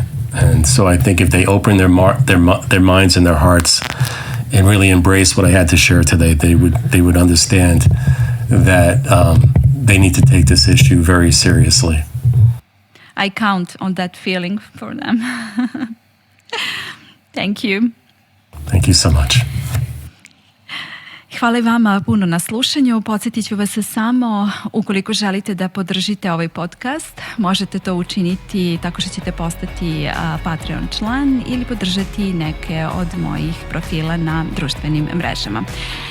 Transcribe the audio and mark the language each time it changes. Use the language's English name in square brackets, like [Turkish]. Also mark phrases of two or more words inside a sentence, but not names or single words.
[English] And so I think if they open their minds and their hearts and really embrace what I had to share today, they would understand that they need to take this issue very seriously. I count on that feeling for them. Thank you. Thank you so much. [Bosnian] Hvala vama puno na slušanju. Podsjetit ću vas samo, ukoliko želite da podržite ovaj podcast, možete to učiniti tako što ćete postati Patreon član ili podržati neke od mojih profila na društvenim mrežama.